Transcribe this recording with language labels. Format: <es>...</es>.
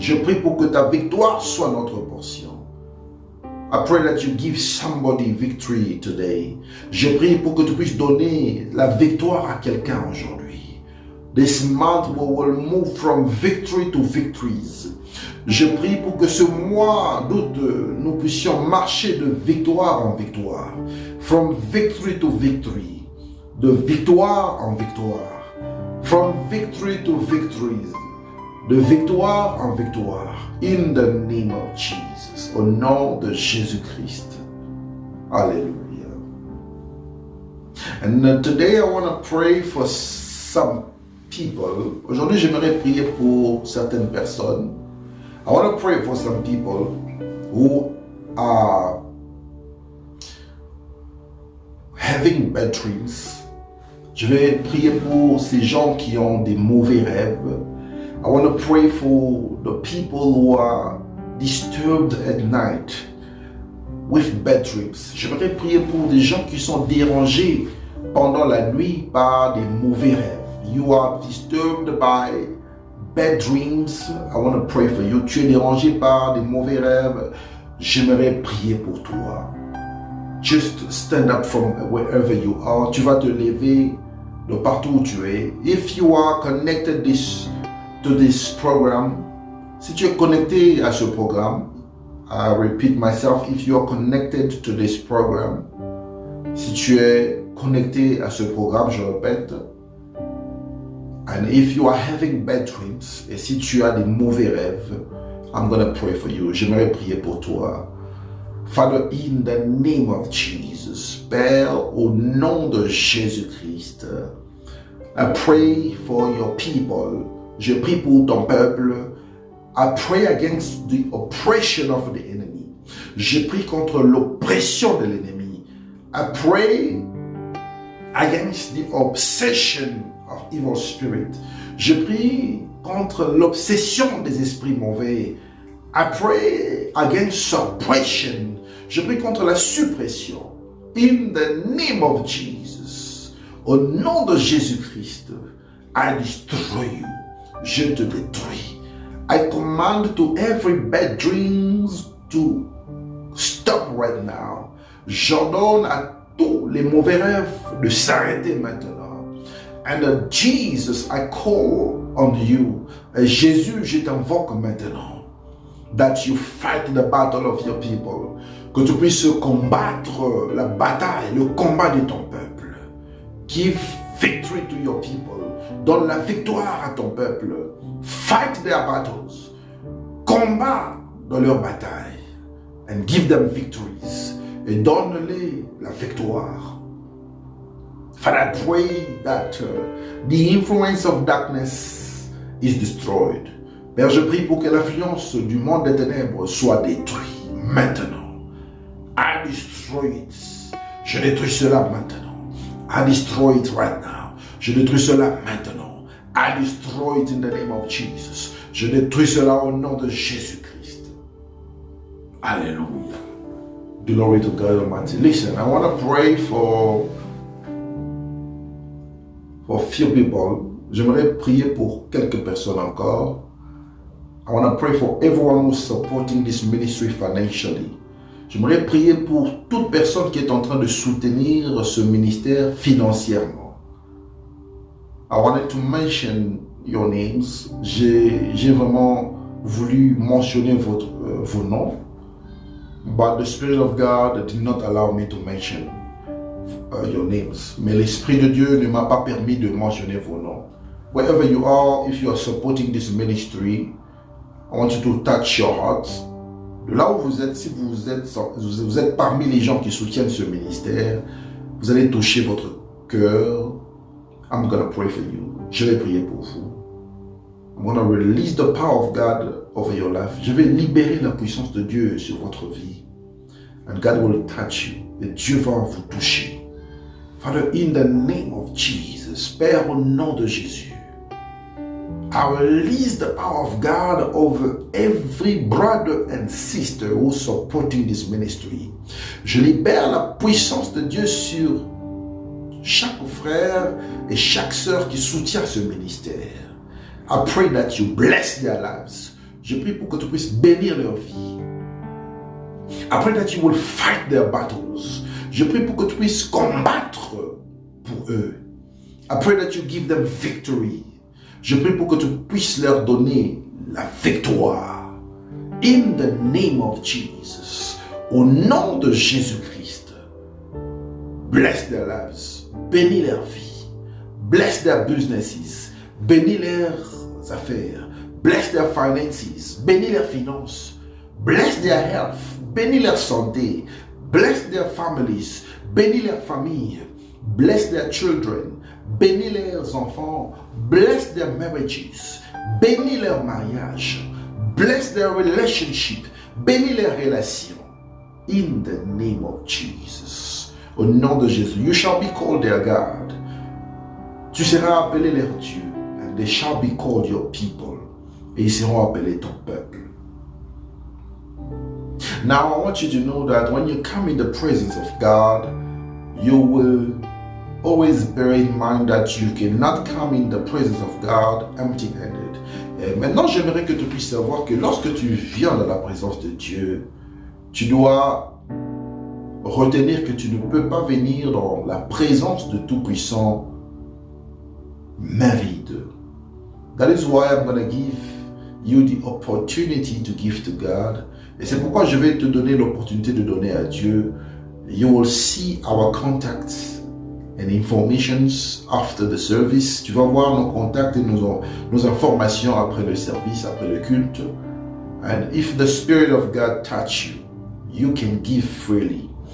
<fr>Je prie pour que ta victoire soit notre portion.</fr> <en>I pray that you give somebody victory today.</en> <fr>Je prie pour que tu puisses donner la victoire à quelqu'un aujourd'hui.</fr> <en>This month we will move from victory to victories.</en> <fr>Je prie pour que ce mois d'août, nous puissions marcher de victoire en victoire.</fr> <en>From victory to victory.</en> <fr>De victoire en victoire.</fr> <en>From victory to victories.</en> <fr>De victoire en victoire.</fr> <en>In the name of Jesus.</en> <fr>Au nom de Jésus-Christ.</fr> <en>Hallelujah. And today I want to pray for some people.</en> <fr>Aujourd'hui, j'aimerais prier pour certaines personnes.</fr> <en>I want to pray for some people who are having bad dreams.</en> <fr>Je vais prier pour ces gens qui ont des mauvais rêves.</fr> <en>I want to pray for the people who are disturbed at night with bad dreams.</en> <fr>J'aimerais prier pour des gens qui sont dérangés pendant la nuit par des mauvais rêves.</fr> <en>You are disturbed by bad dreams. I want to pray for you.</en> <fr>Tu es dérangé par des mauvais rêves. J'aimerais prier pour toi.</fr> <en>Just stand up from wherever you are.</en> <fr>Tu vas te lever de partout où tu es.</fr> <en>If you are connected to this program,</en> <fr>si tu es connecté à ce programme,</fr> <en>I repeat myself, if you are connected to this program, si tu es connecté à ce programme,</en> <fr>je répète,</fr> <en>and if you are having bad dreams,</en> <fr>et si tu as des mauvais rêves,</fr> <en>I'm going to pray for you.</en> <fr>J'aimerais prier pour toi.</fr> <en>Father, in the name of Jesus,</en> <fr>Père, au nom de Jésus-Christ,</fr> <en>I pray for your people.</en> <fr>Je prie pour ton peuple.</fr> <en>I pray against the oppression of the enemy.</en> <fr>Je prie contre l'oppression de l'ennemi.</fr> <en>I pray against the obsession of evil spirit.</en> <fr>Je prie contre l'obsession des esprits mauvais.</fr> <en>I pray against suppression.</en> <fr>Je prie contre la suppression.</fr> <en>In the name of Jesus.</en> <fr>Au nom de Jésus-Christ,</fr> <en>I destroy you.</en> <fr>Je te détruis.</fr> <en>I command to every bad dreams to stop right now.</en> <fr>J'ordonne à tous les mauvais rêves de s'arrêter maintenant.</fr> <en>And Jesus, I call on you.</en> <fr>Jésus, je t'invoque maintenant.</fr> <en>That you fight the battle of your people.</en> <fr>Que tu puisses combattre la bataille, le combat de ton peuple.</fr> <en>Give victory to your people.</en> <fr>Donne la victoire à ton peuple.</fr> <en>Fight their battles.</en> <fr>Combat dans leur bataille.</fr> <en>And give them victories.</en> <fr>Et donne-les la victoire.</fr> <en>Father, I pray that the influence of darkness is destroyed.</en> <fr>Père, je prie pour que l'influence du monde des ténèbres soit détruite maintenant.</fr> <en>I destroy it.</en> <fr>Je détruis cela maintenant.</fr> <en>I destroy it right now.</en> <fr>Je détruis cela maintenant.</fr> <en>I destroy it in the name of Jesus.</en> <fr>Je détruis cela au nom de Jésus-Christ.</fr> <en>Alléluia. Glory to God Almighty. Listen, I want to pray for few people.</en> <fr>J'aimerais prier pour quelques personnes encore.</fr> <en>I want to pray for everyone who's supporting this ministry financially.</en> <fr>J'aimerais prier pour toute personne qui est en train de soutenir ce ministère financièrement.</fr> <en>I wanted to mention your names.</en> <fr>J'ai vraiment voulu mentionner vos noms.</fr> <en>But the Spirit of God did not allow me to mention your names.</en> <fr>Mais l'Esprit de Dieu ne m'a pas permis de mentionner vos noms.</fr> <en>Wherever you are, if you are supporting this ministry, I want you to touch your heart.</en> <fr>De là où vous êtes, si vous êtes parmi les gens qui soutiennent ce ministère, vous allez toucher votre cœur.</fr> <en>I'm going to pray for you.</en> <fr>Je vais prier pour vous.</fr> <en>I'm going to release the power of God over your life.</en> <fr>Je vais libérer la puissance de Dieu sur votre vie.</fr> <en>And God will touch you.</en> <fr>Et Dieu va vous toucher.</fr> <en>Father, in the name of Jesus,</en> <fr>Père, au nom de Jésus,</fr> <en>I release the power of God over every brother and sister who's supporting this ministry.</en> <fr>Je libère la puissance de Dieu sur chaque frère et chaque sœur qui soutient ce ministère.</fr> <en>I pray that you bless their lives.</en> <fr>Je prie pour que tu puisses bénir leur vie.</fr> <en>I pray that you will fight their battles.</en> <fr>Je prie pour que tu puisses combattre pour eux.</fr> <en>I pray that you give them victory.</en> <fr>Je prie pour que tu puisses leur donner la victoire.</fr> <en>In the name of Jesus.</en> <fr>Au nom de Jésus-Christ.</fr> <en>Bless their lives.</en> <fr>Bénis leur vie.</fr> <en>Bless their businesses.</en> <fr>Bénis leurs affaires.</fr> <en>Bless their finances.</en> <fr>Bénis leurs finances.</fr> <en>Bless their health.</en> <fr>Bénis leur santé.</fr> <en>Bless their families.</en> <fr>Bénis leurs familles.</fr> <en>Bless their children.</en> <fr>Bénis leurs enfants.</fr> <en>Bless their marriages.</en> <fr>Bénis leur mariage.</fr> <en>Bless their relationship.</en> <fr>Bénis leurs relations.</fr> <en>In the name of Jesus.</en> <fr>Au nom de Jésus.</fr> <en>You shall be called their God.</en> <fr>Tu seras appelé leur Dieu.</fr> <en>And they shall be called your people.</en> <fr>Et ils seront appelés ton peuple.</fr> <en>Now I want you to know that when you come in the presence of God, you will always bear in mind that you cannot come in the presence of God empty-handed.</en> <fr>Et maintenant, j'aimerais que tu puisses savoir que lorsque tu viens dans la présence de Dieu, tu dois retenir que tu ne peux pas venir dans la présence de Tout-Puissant main vide.</fr> <en>That is why I'm going to give you the opportunity to give to God.</en> <fr>Et c'est pourquoi je vais te donner l'opportunité de donner à Dieu.</fr> <en>You will see our contacts and informations after the service.</en> <fr>Tu vas voir nos contacts et nos informations après le service, après le culte.</fr> <en>And if the Spirit of God touch you, you can give freely.</en>